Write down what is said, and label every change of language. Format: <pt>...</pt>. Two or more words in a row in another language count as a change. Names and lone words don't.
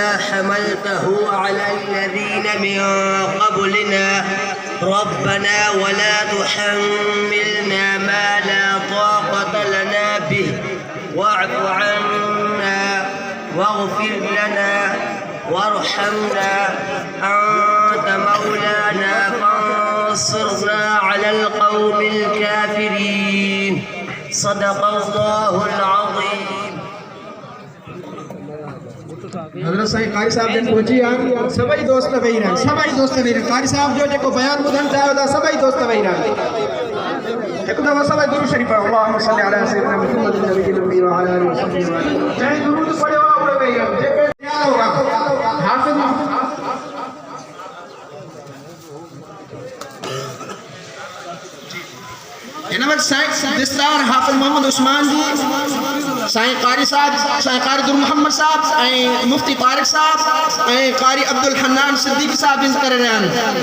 <ar>حملته على الذين من قبلنا ربنا ولا تحملنا ما لا طاقة لنا به واعف عنا واغفر لنا وارحمنا أنت مولانا فانصرنا على القوم الكافرين صدق الله العظيم.</ar> <sd>हज़रत साईं कारी साहब जन पहुंची आहिनि सभई दोस्त वेही रहनि कारी साहब जो जेको बयान ॿुधणु चाहियो था सभई दोस्त वेही रहनि हिकु दफ़ो सभई दुरूद शरीफ़ पढ़ो</sd> <ar>اللهم صل على سيدنا محمد نبي نبي وعلى آله وسلم</ar> <sd>जंहिं दुरूद पढ़ियो आहे उहे वेही रहनि जेके तयार होगा हाफ़िज़ हिन वक़्तु साईं दिस्तार हाफ़िज़ मोहम्मद उस्मान जी साईं कारी साहब साईं कारी दुर मोहम्मद साहब ऐं मुफ्ती तारिक साहब ऐं कारी अब्दुल हन्नान सिद्दीक़ी साहब इंज करे रहिया आहिनि</sd>